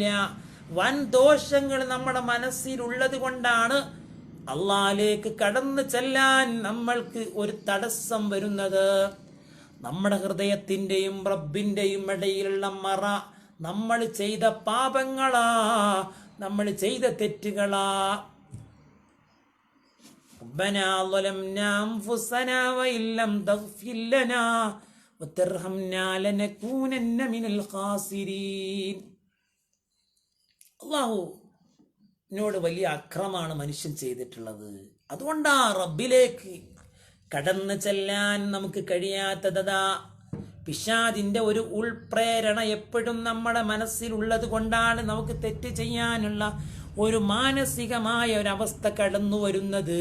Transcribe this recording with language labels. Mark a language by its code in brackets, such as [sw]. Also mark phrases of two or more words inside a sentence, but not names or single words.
[ml] വൻ ദോഷങ്ങൾ നമ്മുടെ മനസ്സിലുള്ളത് കൊണ്ടാണ് അള്ളാഹിലേക്ക് കടന്നു ചെല്ലാൻ നമ്മൾക്ക് ഒരു തടസ്സം വരുന്നത്. നമ്മുടെ ഹൃദയത്തിന്റെയും റബ്ബിന്റെയും ഇടയിലുള്ള മറ നമ്മൾ ചെയ്ത പാപങ്ങളാ, നമ്മൾ ചെയ്ത തെറ്റുകളാ. [ar] ربنا ظلمنا أنفسنا وإن لم تغفر لنا وترحمنا لنكونن من الخاسرين. [ml] അള്ളാഹുവിനോട് വലിയ അക്രമമാണ് മനുഷ്യൻ ചെയ്തിട്ടുള്ളത്. അതുകൊണ്ടാ റബ്ബിലേക്ക് കടന്നു ചെല്ലാൻ നമുക്ക് കഴിയാത്തതാ. പിശാചിന്റെ ഒരു ഉൾപ്രേരണ എപ്പോഴും നമ്മുടെ മനസ്സിലുള്ളത് കൊണ്ടാണ് നമുക്ക് തെറ്റ് ചെയ്യാനുള്ള ഒരു മാനസികമായ ഒരവസ്ഥ കടന്നു വരുന്നത്.